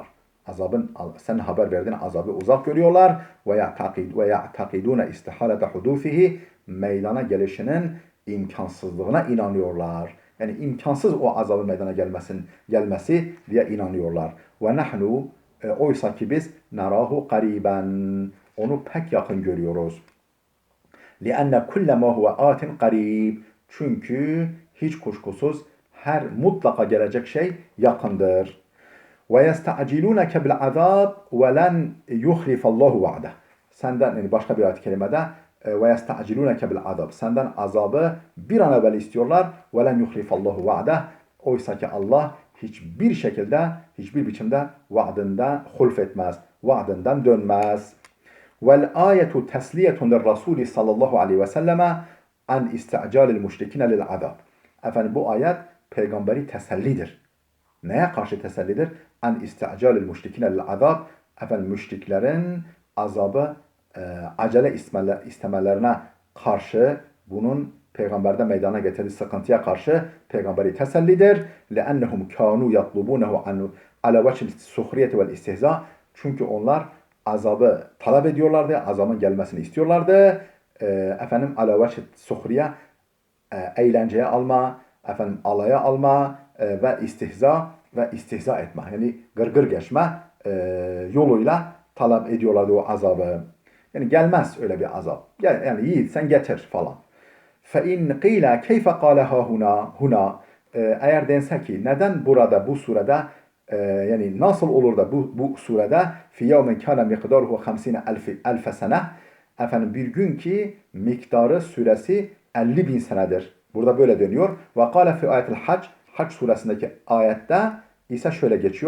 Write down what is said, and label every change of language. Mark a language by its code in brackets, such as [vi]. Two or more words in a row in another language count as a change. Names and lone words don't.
[tr] Sen haber verdiğin azabı uzak görüyorlar ve [ar] يعتقدون استحالة حدوثه, [tr] meydana gelişinin imkansızlığına inanıyorlar. Yani imkansız o azabın meydana gelmesi diye inanıyorlar. [ar] ونحن, [tr] oysa ki biz [ar] نراه قريبا, [tr] onu pek yakın görüyoruz. [ar] لِأَنَّ كُلَّ مَا هُوَ آتٍ قَرِيبٍ, [tr] çünkü hiç kuşkusuz her mutlaka gelecek şey yakındır. [ar] وَيَسْتَعْجِلُونَكَ بِالْعَذَابِ وَلَنْ يُخْلِفَ اللّٰهُ وَعْدَهُ. [tr] Senden, yani başka bir ayet-i kerimede [ar] وَيَسْتَعْجِلُونَكَ بِالْعَذَابِ, [tr] senden azabı bir an evvel istiyorlar. [ar] وَلَنْ يُخْلِفَ اللّٰهُ وَعْدَهُ, [tr] oysa ki Allah hiçbir şekilde, hiçbir biçimde vaadinden hulfetmez, vaadinden dönmez. [ar] وَالْآيَةُ تَسْلِيَةٌ لِلرَّسُولِ صلى الله عليه وسلم عن استعجال المشركين للعذاب. [tr] Efendim bu ayet peygamberi tesellidir. Neye karşı tesellidir? [ar] عن استعجال المشركين للعذاب. [tr] Efendim müşriklerin azabı acele istemelerine karşı, bunun peygamberde meydana getirdiği sıkıntıya karşı peygamberi tesellidir. [ar] لَأَنَّهُمْ كَانُوا يَطْلُبُونَهُ عَلَى وَجْهِ السُّخْرِيَةِ وَالْاِسْتِهْزَاءِ. [tr] Çünkü onlar azabı talep ediyorlardı, azabın gelmesini istiyorlardı. Efendim [ar] على وجه السخرية, [tr] eğlenceye alma, efendim alaya alma ve istihza etme. Yani gırgır geçme yoluyla talep ediyorlardı o azabı. Yani gelmez öyle bir azap. Yani yiğit sen getir falan. [ar] فَاِنْ قِيلَ كَيْفَ قَالَهَا هُنَا. [tr] Eğer dense ki neden burada bu surede yani nasıl olur da bu surede [ar] في يوم كان مقداره 50 ألف سنة, [tr] efendim bir gün ki miktarı süresi 50 bin senedir. Burada böyle dönüyor. [ar] وقال في آية الحج, [tr] Hac suresindeki ayette ise şöyle geçiyor.